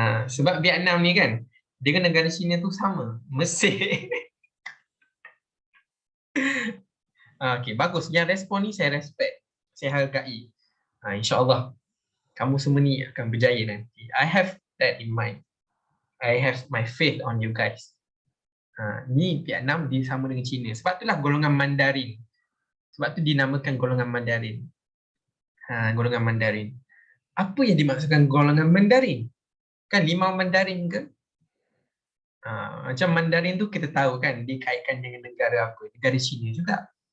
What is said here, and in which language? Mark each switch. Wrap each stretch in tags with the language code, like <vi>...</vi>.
<ms>Sebab Vietnam ni kan, dengan negara China tu sama. Mesir. Okay, bagus. Yang respon ni saya respect. Saya hargai. InsyaAllah kamu semua ni akan berjaya nanti.</ms> <en>I have that in mind. I have my faith on you guys.</en> <ms>Ni Vietnam dia sama dengan China. Sebab itulah golongan Mandarin. Sebab tu dinamakan golongan Mandarin. Golongan Mandarin. Apa yang dimaksudkan golongan Mandarin? Kan limau Mandarin ke? Macam Mandarin tu kita tahu kan dikaitkan dengan negara apa? Negara China juga.</ms>